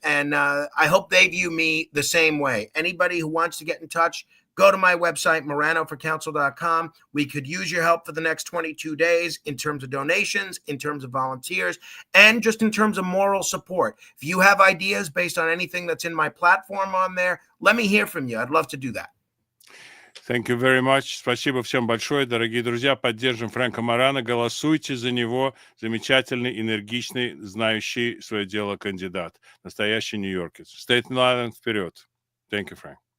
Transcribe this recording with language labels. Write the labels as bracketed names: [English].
[English] And I hope they view me the same way. Anybody who wants to get in touch, go to my website, moranoforcouncil.com. We could use your help for the next 22 days in terms of donations, in terms of volunteers, and just in terms of moral support. If you have ideas based on anything that's in my platform on there, let me hear from you. I'd love to do that. Thank you very much. [Russian] Спасибо всем большое, дорогие друзья. Поддержим Фрэнка Морано. Голосуйте за него. Замечательный, энергичный, знающий свое дело кандидат. Настоящий нью-йоркец. Staten Island вперед. [English] Thank you, Frank.